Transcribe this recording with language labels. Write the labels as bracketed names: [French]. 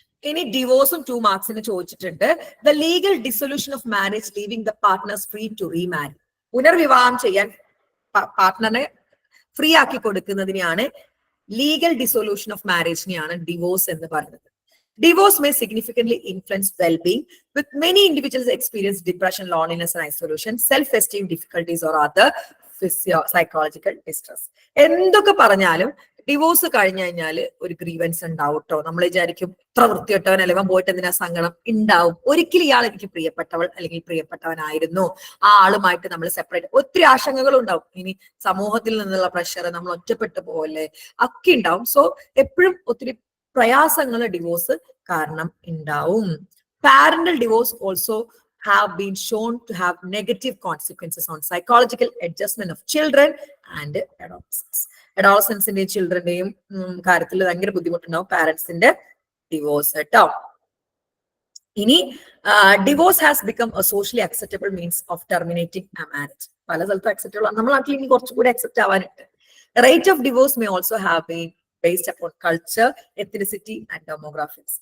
[Malayalam] ഇനി ഡിവോഴ്സും 2 മാർക്സിന് ചോദിച്ചിട്ടുണ്ട്. [English] The legal dissolution of marriage leaving the partners free to remarry. [Malayalam] പുനർവിവാഹം ചെയ്യാൻ പാർട്ട്ണറെ free ആക്കി കൊടുക്കുന്നതിനെയാണ് ലീഗൽ ഡിസൊല്യൂഷൻ ഓഫ് മാരേജിനെയാണ് ഡിവോഴ്സ് എന്ന് പറയുന്നത്. [English] Divorce may significantly influence well-being, with many individuals experience depression, loneliness and isolation, self-esteem difficulties or other psychological distress. [Malayalam] എന്തൊക്കെ പറഞ്ഞാലും divorce കഴിഞ്ഞു കഴിഞ്ഞാൽ ഒരു grievance ഉണ്ടാവും കേട്ടോ. നമ്മൾ വിചാരിക്കും ഇത്ര വൃത്തികെട്ടവൻ അല്ലെങ്കിൽ പോയിട്ട് എന്തിനാ സങ്കടം ഉണ്ടാവും. ഒരിക്കലും ഇയാൾ എനിക്ക് പ്രിയപ്പെട്ടവൾ അല്ലെങ്കിൽ പ്രിയപ്പെട്ടവനായിരുന്നു, ആ ആളുമായിട്ട് നമ്മൾ സെപ്പറേറ്റ്, ഒത്തിരി ആശങ്കകളും ഉണ്ടാവും. ഇനി സമൂഹത്തിൽ നിന്നുള്ള പ്രഷർ, നമ്മൾ ഒറ്റപ്പെട്ടു പോകല്ലേ, ഒക്കെ ഉണ്ടാവും. സോ എപ്പോഴും ഒത്തിരി പ്രയാസങ്ങൾ ഡിവോഴ്സ് കാരണം ഉണ്ടാവും. [English] Parental divorce also have been shown to have negative consequences on psychological adjustment of children and adolescents. [Malayalam] Adolescents-ന്റെയും ചിൽഡ്രന്റെയും കാര്യത്തിൽ ഭയങ്കര ബുദ്ധിമുട്ടുണ്ടാവും പാരന്റ്സിന്റെ ഡിവോഴ്സ് കേട്ടോ. [English] ഇനി divorce has become a socially acceptable means of terminating a marriage. [Malayalam] പല സ്ഥലത്തും അക്സെപ്റ്റബിൾ ആണ്, നമ്മുടെ നാട്ടിൽ ഇനി കുറച്ചുകൂടി accept ആവാനുണ്ട്. [English] Rate of divorce may also have been based upon culture, ethnicity and demographics.